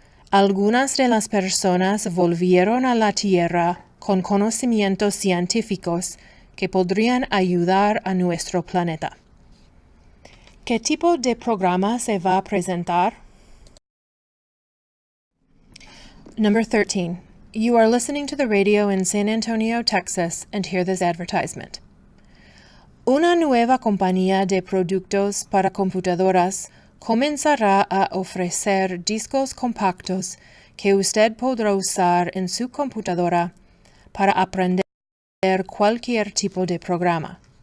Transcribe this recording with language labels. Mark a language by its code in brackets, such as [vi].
[es] Algunas de las personas volvieron a la Tierra con conocimientos científicos que podrían ayudar a nuestro planeta. ¿Qué tipo de programa se va a presentar? [en] Number 13. You are listening to the radio in San Antonio, Texas, and hear this advertisement. [es] Una nueva compañía de productos para computadoras comenzará a ofrecer discos compactos que usted podrá usar en su computadora para aprender cualquier tipo de programa.